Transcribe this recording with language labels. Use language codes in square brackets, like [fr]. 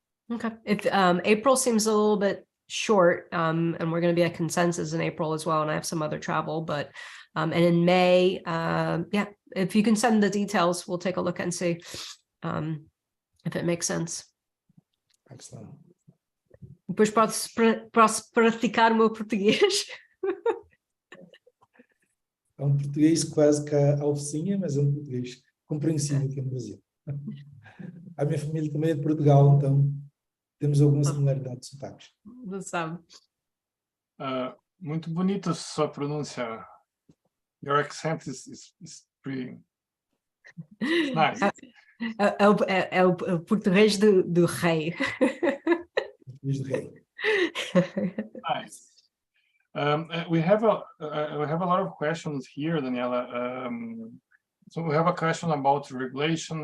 [en] Okay. If April seems a little bit short, and we're going to be at Consensus in April as well, and I have some other travel, but and in May, yeah, if you can send the details, we'll take a look and see if it makes sense. Excellent. [pt] Depois posso praticar o meu português. É um português quase que a alfacinha, mas é um português compreensível aqui no Brasil. A minha família também é de Portugal, então temos alguma similaridade de sotaques. Não sabe. Muito bonita sua pronúncia. [en] Your accent is pretty nice. [pt] É o português do rei. Português do rei. [en] Nice. We have a lot of questions here, Daniela. So we have a question about regulation.